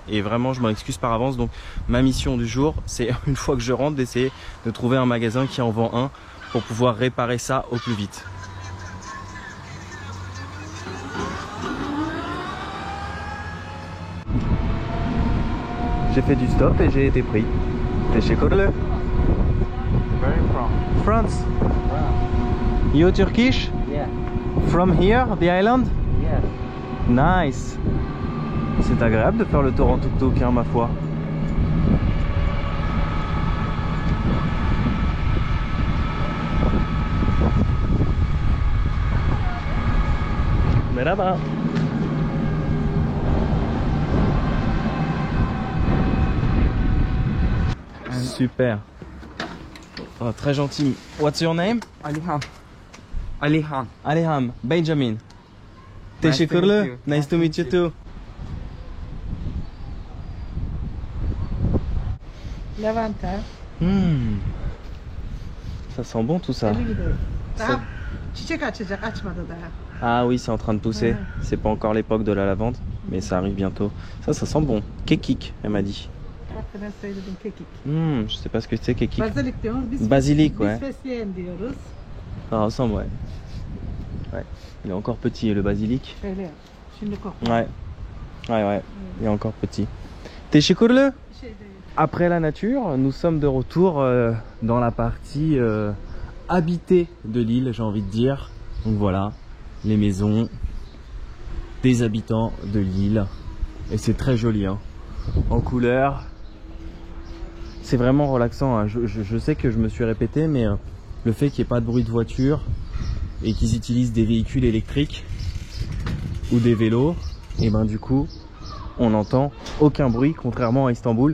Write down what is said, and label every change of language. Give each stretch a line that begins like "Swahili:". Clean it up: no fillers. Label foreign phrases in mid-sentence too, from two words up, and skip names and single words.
French: Et vraiment, je m'en excuse par avance. Donc, ma mission du jour, c'est une fois que je rentre, d'essayer de trouver un magasin qui en vend un pour pouvoir réparer ça au plus vite. J'ai fait du stop et j'ai été pris. T'es chez Kodle?
English: Where from? France. Wow. You Turkish? Yeah. From here, the island? Yeah. Nice.
French: C'est agréable de faire le tour en tuk-tuk, hein, ma foi. Mais là-bas. Super. Oh, très gentil.
English: What's your name? Alihan. Alihan. Aliham. Benjamin. Nice to meet
Turkish: Teşekkürler.
English: you. Nice to meet you too.
Turkish: Lavanta.
French: Ça sent bon tout ça.
Turkish: Daha çiçek açacak, açmadı daha.
French: Ah oui, c'est en train de pousser. Ouais. C'est pas encore l'époque de la lavande, mais ça arrive bientôt. Ça sent bon. Kekik, elle m'a dit.
Turkish: Bak ben söyledim kekik.
French: Je sais pas ce que c'est kekik.
Turkish: Basilik diyoruz. Biz
French: Basilic, ouais.
Turkish: Biz fesleğen diyoruz.
French: Ça ressemble, ouais. Ouais. Il est encore petit, le basilic.
Turkish: Şöyle yap. Şimdi kokla.
French: Ouais. Ouais. Il est encore petit.
Turkish: Teşekkürler. Bir şey değil.
French: Après la nature, nous sommes de retour dans la partie habitée de l'île, j'ai envie de dire. Donc voilà, les maisons, des habitants de l'île. Et c'est très joli, hein. En couleur. C'est vraiment relaxant, hein. Je sais que je me suis répété, mais le fait qu'il n'y ait pas de bruit de voiture et qu'ils utilisent des véhicules électriques ou des vélos, et ben du coup on n'entend aucun bruit, contrairement à Istanbul.